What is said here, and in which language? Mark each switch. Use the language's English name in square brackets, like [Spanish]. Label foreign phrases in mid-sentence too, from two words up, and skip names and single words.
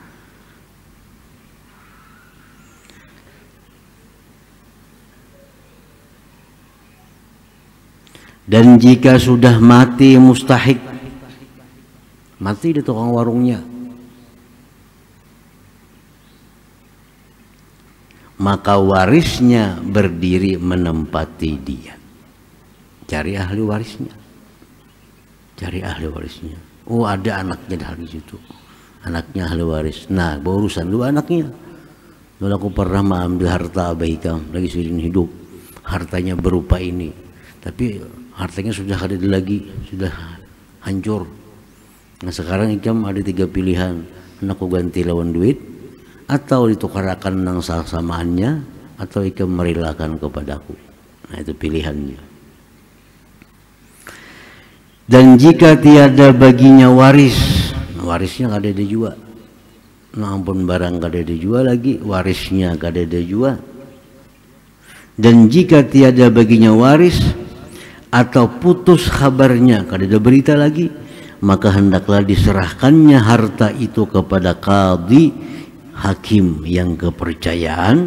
[Indonesian] Dan jika sudah mati mustahik, mati di tukang warungnya, maka warisnya berdiri menempati dia. Cari ahli warisnya. Cari ahli warisnya. Oh, ada anaknya di situ. Anaknya ahli waris. Nah, berurusan dulu anaknya. [Banjar] Dulu aku pernah mengambil harta abah Ikam lagi sedang hidup. [Indonesian] Hartanya berupa ini. Tapi hartanya sudah ada lagi, sudah hancur. [Banjar] Nah, sekarang Ikam ada 3 pilihan. Anakku ganti lawan duit, atau ditukarakan nang samaannya, atau Ikam merelakan kepadaku. [Indonesian] Nah, itu pilihannya. Dan jika tiada baginya waris, [Banjar] warisnya kada ada juga. Nah, ampun barang kada ada juga lagi, warisnya kada ada juga. [Indonesian] Dan jika tiada baginya waris atau putus kabarnya, [Banjar] kada ada berita lagi, [Indonesian] maka hendaklah diserahkannya harta itu kepada qadhi, hakim yang kepercayaan.